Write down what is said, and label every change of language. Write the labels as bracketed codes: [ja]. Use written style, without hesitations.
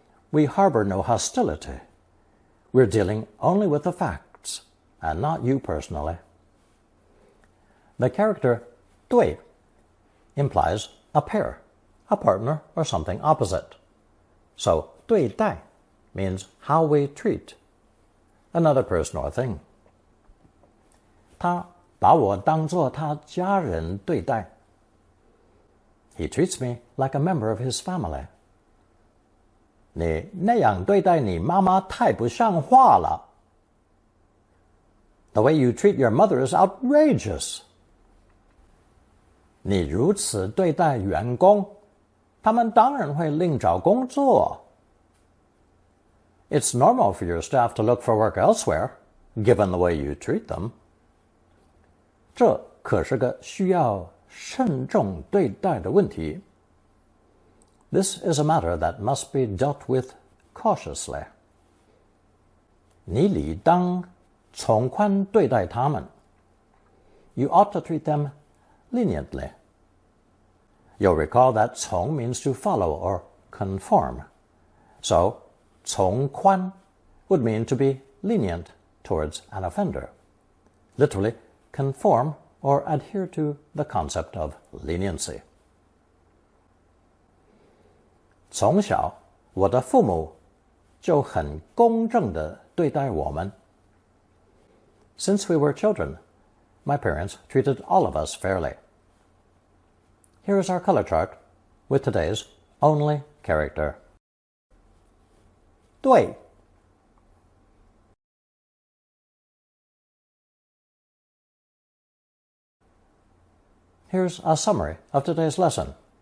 [en] We harbor no hostility. We're dealing only with the facts, and not you personally. The character 对 implies a pair, a partner, or something opposite. So 对待 means how we treat another person or thing. [zh] 他把我当作他家人对待。 [en] He treats me like a member of his family. [zh] 你那样对待你妈妈太不像话了。 [en] The way you treat your mother is outrageous. [zh] 你如此对待员工，他们当然会另找工作。 [en] It's normal for your staff to look for work elsewhere, given the way you treat them. [zh] 这可是个需要慎重对待的问题。 [en] This is a matter that must be dealt with cautiously. [zh] 你理当从宽对待他们。 [en] You ought to treat them leniently. You'll recall that 从 means to follow or conform. So, 从宽 would mean to be lenient towards an offender. Literally, conform or adhere to the concept of leniency. [zh] 从小，我的父母就很公正地对待我们。 [en] Since we were children, my parents treated all of us fairly. Here is our color chart with today's only character. 对 Here's a summary of today's lesson.